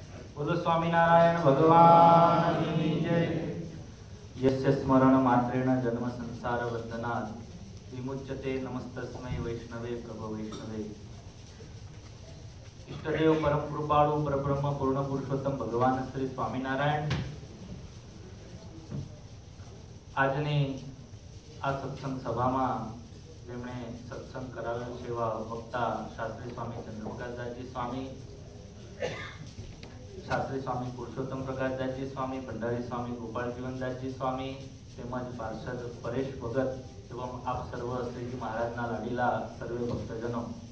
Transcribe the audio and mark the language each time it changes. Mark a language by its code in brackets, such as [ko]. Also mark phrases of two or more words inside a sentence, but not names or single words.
[hi] बोलो स्वामीनारायण भगवान की जय। [sa] यस्य स्मरण मात्रेण जन्म संसार बंधनात् विमुच्यते नमस्तस्मै वैष्णवे प्रभो वैष्णवे। [gu] ઇષ્ટદેવ પરમ કૃપાળુ પરબ્રહ્મ પૂર્ણ પુરુષોત્તમ ભગવાન શ્રી સ્વામીનારાયણ આજની આ સત્સંગ સભામાં જેમણે સત્સંગ કરાવ્યો છે એવા વક્તા શાસ્ત્રી સ્વામી ચંદ્રપ્રકાશદાસજી સ્વામી, શાસ્ત્રી સ્વામી પુરુષોત્તમ પ્રકાશદાસજી સ્વામી, ભંડારી સ્વામી ગોપાલ જીવનદાસજી સ્વામી તેમજ પાર્ષદ પરેશ ભગત એवं આપ સર્વ શ્રીજી મહારાજના લાડીલા સર્વે ભક્તજનો।